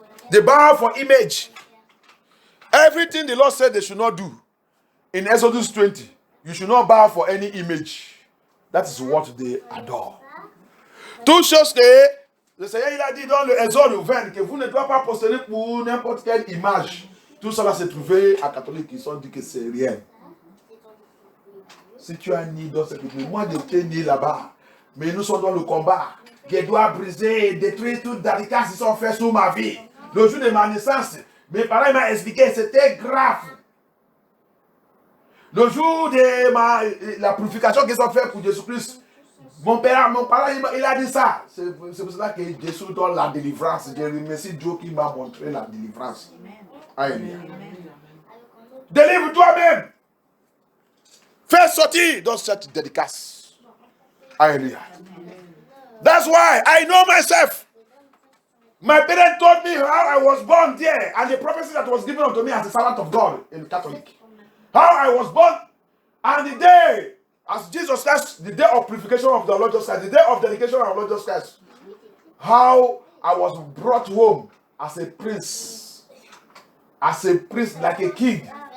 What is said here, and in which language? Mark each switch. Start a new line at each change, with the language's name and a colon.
English: They bow for image. Everything the Lord said they should not do. In Exodus 20, you should not bow for any image. That is what they adore.
French: Toutes choses que le Seigneur il a dit dans le Exode 20 que vous ne devez pas posséder pour n'importe quelle image. Tout cela s'est trouvé à catholiques qui sont dit que c'est rien. Si tu as ni dans cette église, moi j'étais né là-bas, mais nous sommes dans le combat. Je dois briser et détruire toutes les barricades qui sont faites sur ma vie. Le jour de ma naissance, mes parents m'ont expliqué c'était grave. Le jour de la purification qu'ils ont fait pour Jésus-Christ, mon parent il a dit ça. C'est pour cela que Jésus donne la délivrance. Je remercie Dieu qui m'a montré la délivrance. Alléluia. Délivre toi-même. Fais sortir dans cette dédicace.
English: Alléluia. That's why I know myself. My parents told me how I was born there and the prophecy that was given unto me as a servant of God in Catholic. How I was born, and the day, as Jesus Christ, the day of purification of the Lord Jesus Christ, the day of dedication of the Lord Jesus Christ, how I was brought home as a prince like a king.